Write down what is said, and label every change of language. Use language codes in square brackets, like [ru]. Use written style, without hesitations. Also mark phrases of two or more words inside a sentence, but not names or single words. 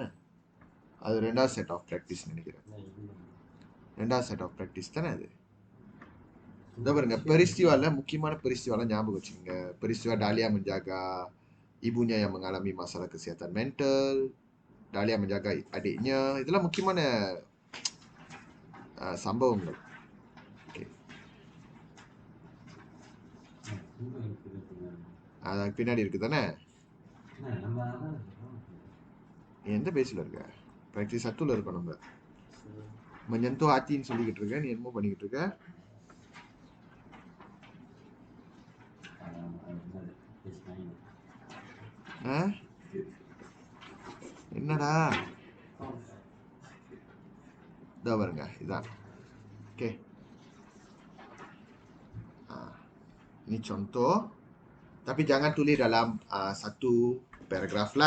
[ta] அது ரெண்டாவது [en] set of practice [ta] நினைக்கிறேன். ரெண்டாவது [en] set of practice [ta] தானே அது? இதை பாருங்க, peristiwa முக்கியமான peristiwa ஞாபகம் வச்சுக்கோங்க. [ms] peristiwa Dahlia menjaga ibunya yang mengalami masalah kesehatan mental, Dahlia menjaga adiknya, [ta] இதெல்லாம் முக்கியமான சம்பவங்கள். ஓகே, அது பின்னாடி இருக்கு தானே? எந்த பேஜில் இருக்க? ப்ராக்டிஸ் 1 இருக்கோம் நம்ம. [ms] menyentuh hati [ta] ன்னு சொல்லிக்கிட்டு இருக்க, நீ என்னமோ பண்ணிக்கிட்டு இருக்க. என்னடா இதோ பாருங்க, இதான். [ms] Oke. Ini contoh, tapi jangan tulis dalam satu paragraf lah.